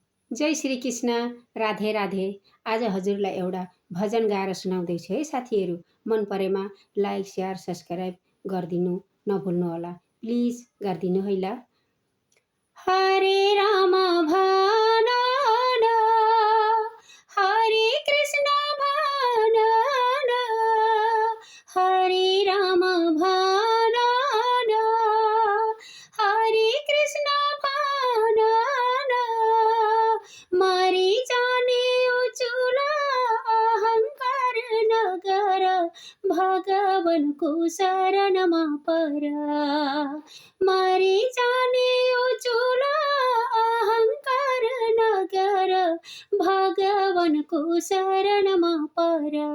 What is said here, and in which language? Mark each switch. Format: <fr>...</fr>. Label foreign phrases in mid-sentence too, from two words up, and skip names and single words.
<ne>जय श्री कृष्ण। राधे राधे। आज हजुरलाई एउटा भजन गाएर सुनाउँदैछु है साथीहरू। मन परेमा</ne> <en>like share subscribe</en> <ne>गरिदिनु नभुल्नुहोला, प्लिज गरिदिनु है ल। हरे राम भन न, हरे कृष्ण भन न, हरे राम भन न, हरे कृष्ण भन न, मरि जाने उचुल अहंकार नगर, भगवानको शरणमा पर। मरि जाने उचुल अहंकार नगर, भगवानको शरणमा पर।</ne>